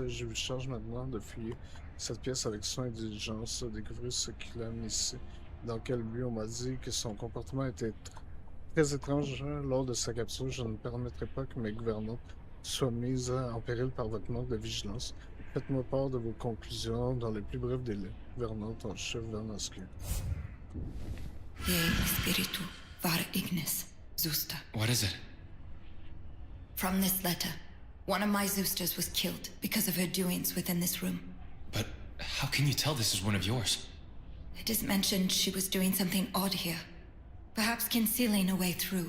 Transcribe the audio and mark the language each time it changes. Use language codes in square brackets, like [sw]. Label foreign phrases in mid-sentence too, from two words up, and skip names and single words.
[fr] Je vous charge maintenant de fouiller cette pièce avec soin et diligence, découvrir ce qu'il a mis ici. Dans quel but on m'a dit que son comportement était très étrange lors de sa capture. Je ne permettrai pas que mes gouvernantes soient mises en péril par votre manque de vigilance. Faites-moi part de vos conclusions dans les plus brefs délais. Gouvernante en chef Vernasque. Ye spiritu var ignis, Zusta. [en] What is it? From this letter, one of my Zoosters was killed because of her doings within this room. But how can you tell this is one of yours? It is mentioned she was doing something odd here. Perhaps concealing a way through.